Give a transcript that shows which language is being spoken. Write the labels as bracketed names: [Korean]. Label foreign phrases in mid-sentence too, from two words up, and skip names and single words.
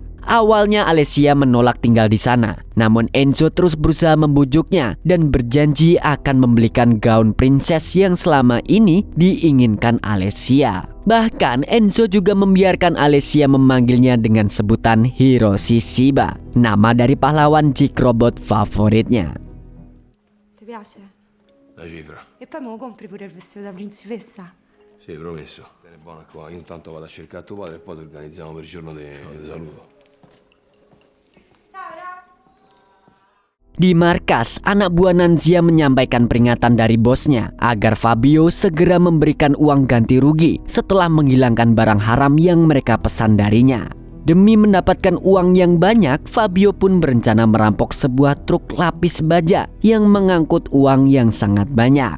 [Indonesian] Awalnya Alessia menolak tinggal di sana, namun Enzo terus berusaha membujuknya dan berjanji akan membelikan gaun princess yang selama ini diinginkan Alessia. Bahkan Enzo juga membiarkan Alessia memanggilnya dengan sebutan Hiroshi Shiba, nama dari pahlawan Jig Robot favoritnya. [Italian] Ti piace? La cifra. E poi me lo compri pure il vestito da principessa? Sì, promesso. Te ne buona qua. Io intanto vado a cercare tuo padre e poi ti organizziamo per il giorno di saluto. [Indonesian] Di markas, anak buah Nanzia menyampaikan peringatan dari bosnya agar Fabio segera memberikan uang ganti rugi setelah menghilangkan barang haram yang mereka pesan darinya. Demi mendapatkan uang yang banyak, Fabio pun berencana merampok sebuah truk lapis baja yang mengangkut uang yang sangat banyak.